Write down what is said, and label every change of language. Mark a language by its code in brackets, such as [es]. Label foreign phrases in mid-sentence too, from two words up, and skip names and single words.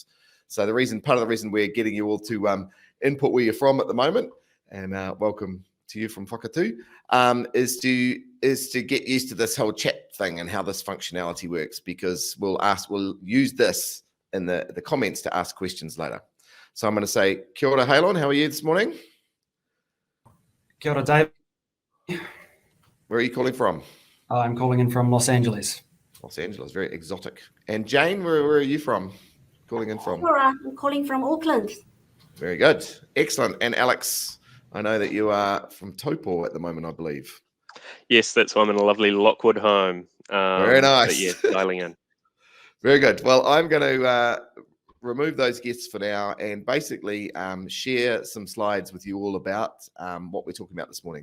[en] So part of the reason we're getting you all to input where you're from at the moment, and welcome to you from Whakatū, is to get used to this whole chat thing and how this functionality works, because we'll use this in the comments to ask questions later. So I'm going to say, [mi] kia ora, Halon. [en] How are you this morning? [mi] Kia ora, Dave. [en] Where are you calling from? I'm calling in from Los Angeles. Los Angeles, very exotic. And Jane, where are you from? Calling in from? [mi] Kia ora, [en] I'm calling from Auckland. Very good. Excellent. And Alex, I know that you are from Taupo at the moment, I believe. Yes, that's why I'm in a lovely Lockwood home. Very nice. But yeah, dialing in. Very good. Well, I'm going to remove those guests for now and basically share some slides with you all about what we're talking about this morning.